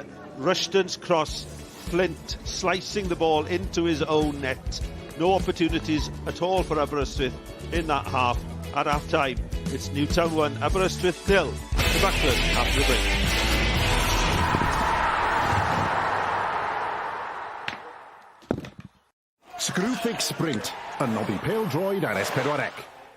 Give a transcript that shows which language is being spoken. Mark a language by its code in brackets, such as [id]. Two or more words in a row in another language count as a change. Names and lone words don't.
[en] Rushton's cross, Flint slicing the ball into his own net. No opportunities at all for Aberystwyth in that half. At half time, it's Newtown 1, Aberystwyth 0. The Backlers after the break. [cy] Screwfix Sprint, yn nodi pêl-droed ar S4C.